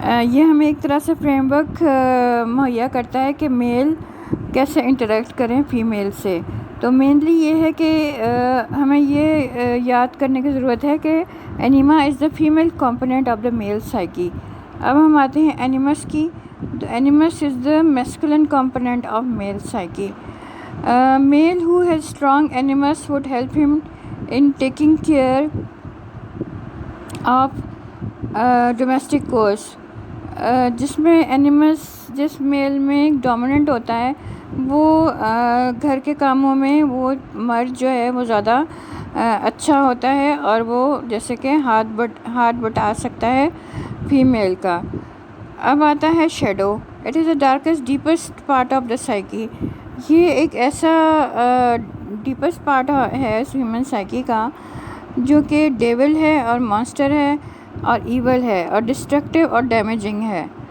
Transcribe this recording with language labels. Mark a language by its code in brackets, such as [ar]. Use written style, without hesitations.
[ur] یہ ہمیں ایک طرح سے فریم ورک مہیا کرتا ہے کہ میل کیسے انٹریکٹ کریں فیمیل سے. تو مینلی یہ ہے کہ ہمیں یہ یاد کرنے کی ضرورت ہے کہ [en] Anima is the female component of the male psyche. [ur] اب ہم آتے ہیں اینیمس کی. [en] Animus is the masculine component of male psyche. Male who has strong animus would help him in taking care of domestic chores. [ur] جس میں animus جس میل میں ڈومیننٹ ہوتا ہے وہ گھر کے کاموں میں وہ مرد جو ہے وہ زیادہ اچھا ہوتا ہے اور وہ جیسے کہ ہاتھ بٹا سکتا ہے فیمیل کا. اب آتا ہے shadow. [en] It is the darkest deepest part of the psyche. [ur] یہ ایک ایسا ڈیپسٹ پارٹ ہے ہیومن سائیکی کا جو کہ ڈیول ہے اور مانسٹر ہے اور ایول ہے اور ڈسٹرکٹیو اور ڈیمیجنگ ہے.